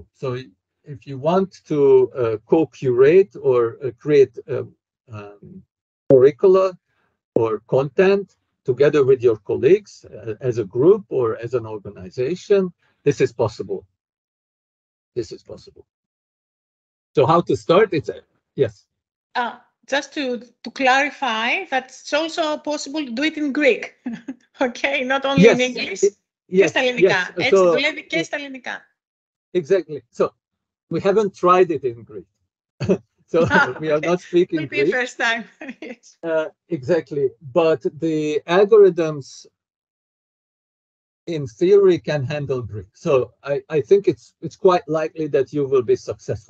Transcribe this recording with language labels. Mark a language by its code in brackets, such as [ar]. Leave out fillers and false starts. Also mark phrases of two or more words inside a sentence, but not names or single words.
[en] So if you want to co-curate or create curricula or content together with your colleagues as a group or as an organization, this is possible. This is possible. So how to start? Yes. Just to clarify, that it's also possible to do it in Greek. Okay, not only in English. Yes. [el] Έτσι δουλεύει και στα ελληνικά. [en] Exactly. So we haven't tried it in Greek. So we are not speaking Will be Greek. First time. Yes. Exactly. But the algorithms in theory can handle Greek. So I think it's quite likely that you will be successful.